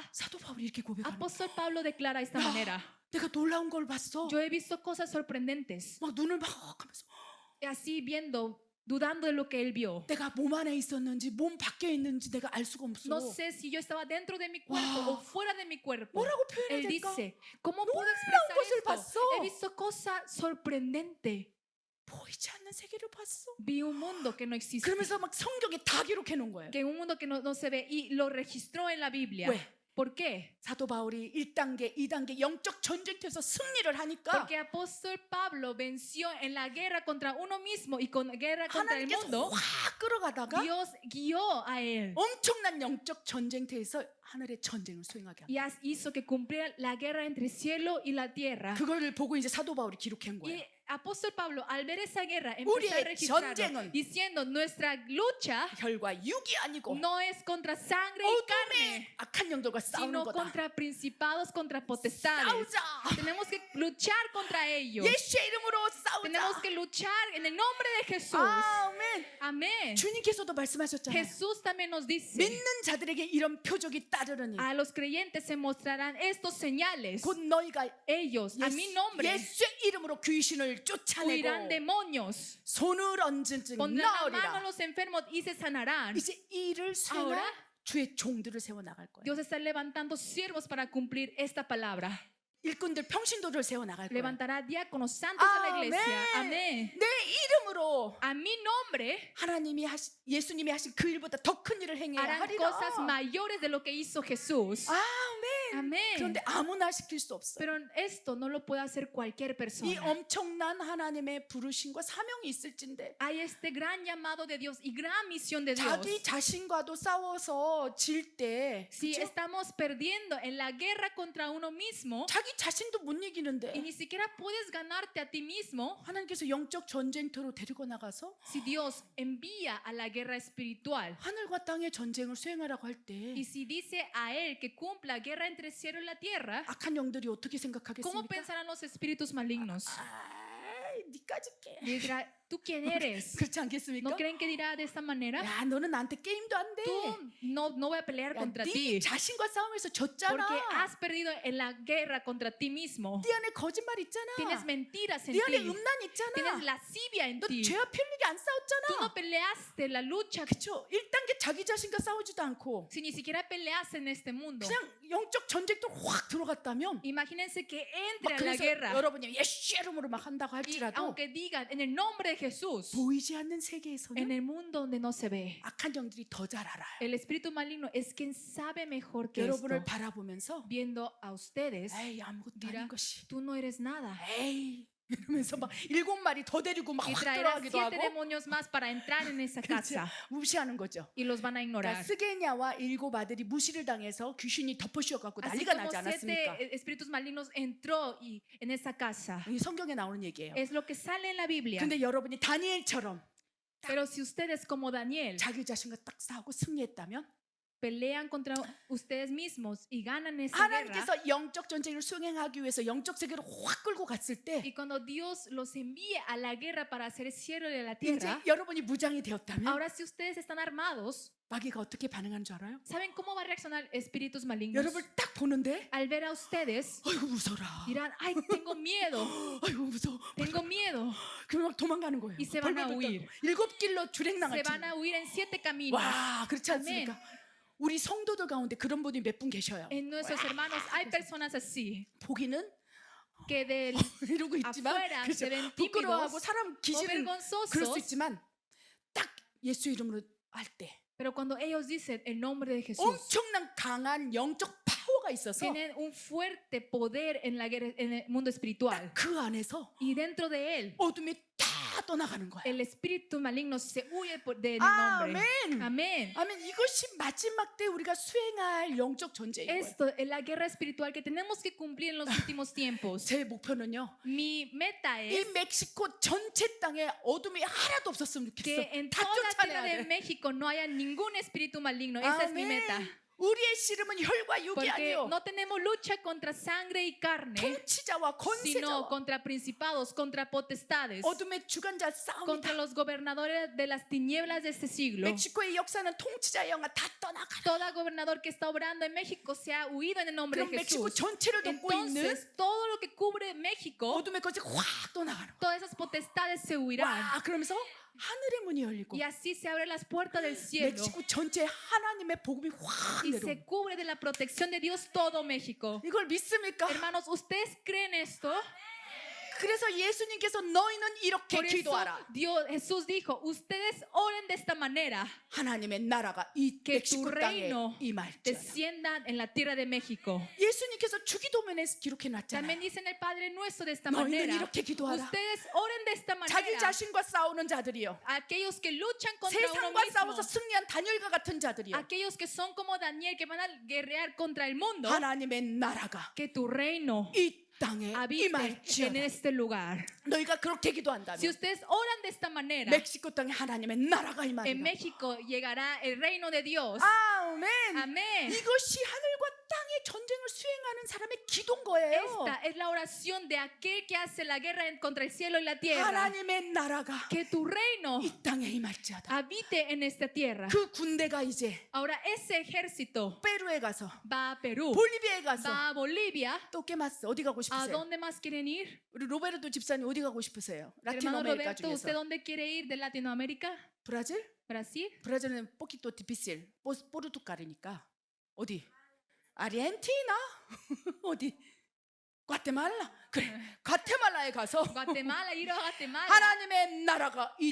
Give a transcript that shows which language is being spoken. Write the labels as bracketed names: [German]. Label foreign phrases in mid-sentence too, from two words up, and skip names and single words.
[Korean] 사도 바울이 이렇게 고백하는 거예요. [Spanish] Apóstol Pablo declara de esta manera. [Korean] 내가 놀라운 걸 봤어. [Spanish] Yo he visto cosas sorprendentes. [Korean] 막 눈을 막 하면서 [Spanish] Así viendo, dudando de lo que él vio. [Korean] 내가 몸 안에 있었는지 몸 밖에 있는지 내가 알 수가 없어. [Spanish] No sé si yo estaba dentro de mi cuerpo Wow. o fuera de mi cuerpo. [Korean] 뭐라고 표현해야 [Spanish] Él [Korean] 될까? [Spanish] dice, ¿cómo puedo [Korean] 것을 [Spanish] expresar [Korean] 봤어. [Spanish] esto? He visto cosa sorprendente. [Korean] 보이지 않는 세계를 봤어. [Spanish] Vi un mundo que no existe. [Korean] 그러면서 막 성경에 다 기록해 놓은 거예요. [Spanish] Que un mundo que no se ve y lo registró en la Biblia. [Korean] 왜? [Spanish] ¿Por qué? [Korean] 사도 바울이 1단계, 2단계 영적 전쟁터에서 승리를 하니까 [Spanish] Porque apóstol Pablo venció en la guerra contra uno mismo y con guerra contra el [Korean] 하나님께서 [Spanish] mundo. [Korean] 확 끌어가다가 [Spanish] Dios guió a él [Korean] 엄청난 영적 전쟁터에서 하늘의 전쟁을 수행하게 합니다. [Spanish] y hizo que cumpliera la guerra entre cielo y la tierra. [Korean] 그걸 보고 이제 사도 바울이 기록한 거예요. [Spanish] Y apóstol Pablo, al ver esa guerra, empezó a [Korean] 우리의 [Spanish] registrarlo, [Korean] 전쟁은 [Spanish] diciendo: nuestra lucha [Korean] 혈과 육이 아니고 [Spanish] no es contra sangre y carne, [Korean] 어둠의 악한 영들과 싸우는 [Spanish] sino [Korean] 거다. [Spanish] contra principados, contra potestades. [Korean] 싸우자. [Spanish] Tenemos que luchar contra ellos. [Korean] 예수의 이름으로 [Spanish] Tenemos [Korean] 싸우자. [Spanish] que luchar en el nombre de Jesús. [Korean] 아멘. [Spanish] Amén. [Korean] 주님께서도 말씀하셨잖아요. [Spanish] Jesús también nos dice: [Korean] 믿는 자들에게 이런 표적이 따르느니 [Spanish] a los creyentes se mostrarán estos señales. [Korean] 곧 너희가 [Spanish] Ellos, a mi nombre, [Korean] 예수의 이름으로 귀신을 쫓아내고 [Spanish] huirán demonios. [Korean] 손을 얹은 즉 [Spanish] Pondrán la mano a [Korean] 나으리라. [Spanish] los enfermos y se sanarán. [Korean] 이제 이 일을 수행할 [Spanish] Ahora, [Korean] 주의 종들을 세워 나갈 거예요. [Spanish] Dios está levantando siervos para cumplir esta palabra. [Korean] 일꾼들 평신도를 세워 나갈 거예요. [Spanish] Levantará diáconos santos de la iglesia. [Korean] 아멘. [Spanish] Amén. [Korean] 내 이름으로 [Spanish] A mi nombre [Korean] 예수님이 하신 그 일보다 더 큰 일을 행해야 [Spanish] harán [Korean] 하리라. [Spanish] cosas mayores de lo que hizo Jesús. [Korean] 아멘. [Spanish] Amén. [Korean] 그런데 아무나 시킬 수 없어요. [Spanish] Pero esto no lo puede hacer cualquier [Korean] 이 [Spanish] persona. [Korean] 엄청난 하나님의 부르심과 사명이 있을진데 [Spanish] Hay este gran llamado de Dios y gran misión de Dios. [Korean] 자기 자신과도 싸워서 질 때 [Spanish] Si estamos perdiendo en la guerra contra uno mismo [Korean] 자기 자신도 못 [Spanish] y [Korean] 이기는데 [Spanish] ni siquiera puedes ganarte a ti mismo, [Korean] 하나님께서 영적 전쟁터로 데리고 나가서 [Spanish] si Dios envía a la guerra espiritual [Korean] 하늘과 땅의 전쟁을 수행하라고 할 때 [Spanish] y si dice a él que cumpla guerra entre el cielo y la tierra, [Korean] 악한 영들이 어떻게 [Spanish] ¿cómo [Korean] 생각하겠습니까? [Spanish] pensarán los espíritus malignos? [Korean] 니까지 깨. [Spanish] Y dirá, ¿tú quién eres? [Korean] 그렇지 않겠습니까? [Spanish] ¿No creen que dirá de esta manera? [Korean] 야, 너는 나한테 게임도 안 돼. [Spanish] Tú no voy a pelear [Korean] 야, [Spanish] contra [Korean] 네 [Spanish] ti [Korean] 자신과 싸움에서 졌잖아. [Spanish] porque has perdido en la guerra contra ti mismo. [Korean] 네 안에 거짓말 있잖아. [Spanish] Tienes mentiras en [Korean] 네 안에 [Spanish] ti. [Korean] 음란 있잖아. [Spanish] Tienes lascivia en [Korean] 너 [Spanish] ti. [Korean] 죄와 편리게 안 [Spanish] Tú [Korean] 싸웠잖아. [Spanish] no peleaste la lucha. [Korean] 그쵸? 1단계 자기 자신과 싸우지도 않고 [Spanish] Si ni siquiera peleas en este mundo, [Korean] 그냥 영적 전쟁도 확 들어갔다면 [Spanish] imagínense que [Korean] 막 [Spanish] entre a la [Korean] 그래서 [Spanish] guerra [Korean] 여러분이 예수 이름으로 막 한다고 [Spanish] y [Korean] 할지라도 [Spanish] aunque digan en el nombre de Jesús, [Korean] 보이지 않는 [Spanish] en [Korean] 세계에서는 [Spanish] el mundo donde no se ve, [Korean] 악한 영들이 더 잘 알아요. [Spanish] el espíritu maligno es quien sabe mejor que esto. [Korean] 여러분을 바라보면서 [Spanish] Viendo a ustedes, [Korean] 에이 아무것도 [Spanish] dirá, [Korean] 아닌 것이 [Spanish] tú no eres nada. [Korean] 에이 이러면서 막 7마리 더 데리고 막 [Spanish] Y [Korean] 확 [Spanish] traerá [Korean] 들어가기도 [Spanish] 7 [Korean] 하고 [Spanish] demonios más para entrar en esa [Korean] 그렇지? [Spanish] casa [Korean] 무시하는 거죠. [Spanish] y los van a [Korean] 그러니까 [Spanish] ignorar. [Korean] 스게냐와 7 아들이 무시를 당해서 귀신이 덮어씌워갖고 [Spanish] Así [Korean] 난리가 [Spanish] como [Korean] 나지 [Spanish] 7 [Korean] 않았습니까? [Spanish] espíritus malignos entró en esa casa. [Korean] 이 성경에 나오는 얘기예요. [Spanish] Es lo que sale en la Biblia. [Korean] 근데 여러분이 다니엘처럼 [Spanish] Pero si ustedes como Daniel [Korean] 자기 자신과 딱 싸우고 승리했다면 [Spanish] pelean contra ustedes mismos y ganan esa guerra, [Korean] 하나님께서 영적 전쟁을 수행하기 위해서 영적 세계로 확 끌고 갔을 때 [Spanish] y cuando Dios los envíe a la guerra para hacer el cielo de la [Korean] 이제 [Spanish] tierra, [Korean] 여러분이 무장이 되었다면 [Spanish] ahora si ustedes están armados, [Korean] 마귀가 어떻게 반응하는 줄 알아요? [Spanish] ¿saben cómo va a reaccionar espíritus malignos? [Korean] 여러분을 딱 보는데 [Spanish] Al ver a ustedes, [Korean] 아이고 무서라. [Spanish] dirán, ay, tengo miedo, [Korean] 아이고 무서워. [Spanish] tengo miedo. [Korean] 그럼 막 도망가는 거예요. [Spanish] Y se van a [Korean] 벌벌벌 [Spanish] huir. [Korean] 떨고. 7길로 주랭랑을 [Spanish] Se van [Korean] 치는 [Spanish] a huir en 7 caminos. [Korean] 와 그렇지 않습니까? 우리 성도들 가운데 그런 분이 몇 분 계셔요. [Spanish] En nuestros hermanos hay personas así, [Korean] 보기는 [Spanish] que del [Korean] 이러고 있지만 [Spanish] afuera [Korean] 그렇죠. [Spanish] se ven [Korean] 부끄러워하고 [Spanish] tímidos [Korean] 사람 [Spanish] o [Korean] 기질은 그럴 수 [Spanish] vergonzosos, [Korean] 있지만 딱 예수 이름으로 할 때 [Spanish] pero cuando ellos dicen el nombre de Jesús, [Korean] 엄청난 강한 영적 파워가 있어서 [Spanish] tienen un fuerte poder en la guerra, en el mundo espiritual. [Korean] 그 안에서 [Spanish] Y dentro de él, [Korean] 어둠이 다 떠나가는 거예요. [Spanish] el espíritu maligno se huye del nombre. [Korean] 아멘. [Spanish] Amén. [Korean] 아멘. 이것이 마지막 때 우리가 수행할 영적 전쟁인 거예요. [Spanish] Esto es la guerra espiritual que tenemos que cumplir en los últimos tiempos. [Korean] 제 목표는요. [Spanish] Mi meta [Korean] 이 [Spanish] es [Korean] 멕시코 전체 땅에 어둠이 하나도 없었으면 [Spanish] que [Korean] 좋겠어. [Spanish] en [Korean] 다 [Spanish] toda la tierra [Korean] 쫓아내야 [Spanish] de [Korean] 돼. [Spanish] México no haya ningún espíritu maligno. Esa es mi meta. [Korean] 우리의 씨름은 혈과 육이 [Spanish] Porque [Korean] 아니요. [Spanish] no tenemos lucha contra sangre y carne, [Korean] 통치자와 [Spanish] sino [Korean] 권세자와 [Spanish] contra principados, contra potestades, [Korean] 어둠의 주관자 [Spanish] contra [Korean] 싸움이다. [Spanish] los gobernadores de las tinieblas de este siglo. [Korean] 멕시코의 역사는 통치자의 영아 다 떠나가라. [Spanish] Todo gobernador que está obrando en México se ha huido en el nombre [Korean] 그럼 [Spanish] de [Korean] 멕시코 [Spanish] Jesús. [Korean] 전체를 돕고 있는 [Spanish] Entonces, todo lo que cubre México, [Korean] 어둠의 것이 확 떠나가는 거야. [Spanish] todas esas potestades se huirán. [Korean] 와, 그러면서 하늘의 문이 열리고 [Spanish] Y así se abren las puertas del cielo [Korean] 멕시코 전체 하나님의 복음이 확 [Spanish] y [Korean] 내려오는 [Spanish] se cubre de la protección de Dios todo México. [Korean] 이걸 믿습니까? [Spanish] Hermanos, ¿ustedes creen esto? [Korean] 그래서 예수님께서 너희는 이렇게 [Spanish] Por eso [Korean] 기도하라. [Spanish] Jesús dijo, ustedes oren de esta manera, [Korean] 하나님의 나라가 이 [Spanish] que tu [Korean] 멕시코 땅에 [Spanish] reino [Korean] 임할지어다. [Spanish] descienda en la tierra de México. [Korean] 예수님께서 주기도문에 기록해 [Spanish] También [Korean] 놨잖아요. [Spanish] dicen el Padre Nuestro de esta [Korean] 너희는 [Spanish] manera. [Korean] 이렇게 기도하라. [Spanish] Ustedes oren de esta [Korean] 자기 [Spanish] manera. [Korean] 자신과 싸우는 자들이요. [Spanish] Aquellos que luchan contra uno [Korean] 세상과 [Spanish] mismo. [Korean] 싸워서 승리한 다니엘과 같은 자들이요. [Spanish] Aquellos que son como Daniel, que van a guerrear contra el mundo. [Korean] 하나님의 나라가 [Spanish] Que tu reino [Korean] 이 땅에 [Spanish] habite en [Korean] 임할지어다. [Spanish] este lugar. [Korean] 너희가 그렇게 기도한다면 [Spanish] Si ustedes oran de esta manera, [Korean] 멕시코 땅에 하나님의 나라가 [Spanish] en [Korean] 임하리라. [Spanish] México llegará el reino de Dios. [Korean] 아멘. [Spanish] Amén. [Korean] 이것이 하늘과 땅의 전쟁을 수행하는 사람의 기도인 거예요. [Spanish] Esta es la oración de aquel que hace la guerra contra el cielo y la tierra. [Korean] 하나님의 나라가 [Spanish] Que tu reino [Korean] 이 땅에 임할지어다. [Spanish] habite en esta tierra. [Korean] 그 군대가 이제 [Spanish] Ahora ese ejército [Korean] 페루에 가서 [Spanish] va a Perú, [Korean] 볼리비아에 가서 [Spanish] va a Bolivia. [Korean] 또 깨맞어. 어디 가고 [Spanish] ¿A [Korean] 싶으세요? [Spanish] dónde más quieren ir? [Korean] 우리 로베르토 집사님 어디 가고 싶으세요? [Spanish] Hermano [Korean] 라틴아메리카 [Spanish] Roberto, ¿usted [Korean] 중에서 [Spanish] dónde quiere ir de Latinoamérica? [Korean] 브라질? [Spanish] ¿Brasil? [Korean] 브라질은 [Spanish] poquito difícil [Korean] 포르투갈이니까 어디? 아르헨티나? 어디? 과테말라? 그래 과테말라에 가서 [Spanish] Guatemala, ir a Guatemala. [Korean] 하나님의 나라가 이